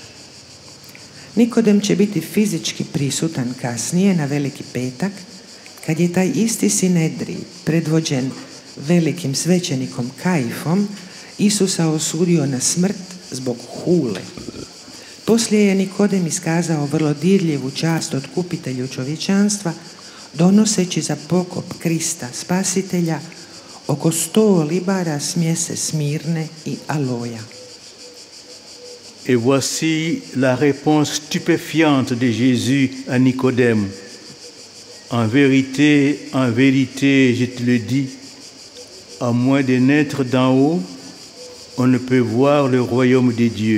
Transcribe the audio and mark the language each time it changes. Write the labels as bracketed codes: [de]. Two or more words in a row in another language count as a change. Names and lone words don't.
[hr] Nikodem će biti fizički prisutan kasnije na Veliki petak, kad je taj isti Sinedrij, predvođen velikim svećenikom Kajfom, Isusa osudio na smrt zbog hule. Poslije je Nikodem iskazao vrlo dirljivu čast otkupitelju čovječanstva, donoseći za pokop Krista Spasitelja oko 100 libara smjese smirne i aloja. [fr] Et voici la réponse stupéfiante de Jésus à Nicodème. En vérité, je te le dis, à moins de naître d'en haut, on ne peut voir le royaume de Dieu.